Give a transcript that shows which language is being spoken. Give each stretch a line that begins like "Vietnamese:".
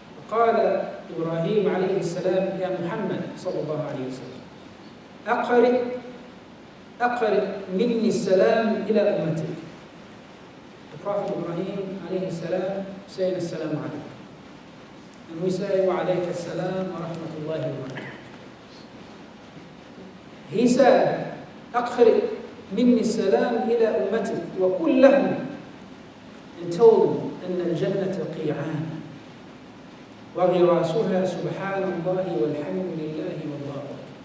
Arabic: وقال إبراهيم عليه السلام يا محمد صلى الله عليه وسلم أقرئ مني السلام إلى أمتك.
English: The Prophet Ibrahim عليه السلام saying
Arabic: السلام عليكم.
English: And we say
Arabic: وعليك السلام ورحمة الله وبركاته.
English: He said
Arabic: أقرئ مني السلام إلى أمتك وقل لهم,
English: and told them
Arabic: أن الجنة قيعان وغراسها سبحان الله والحمد لله والله أكبر.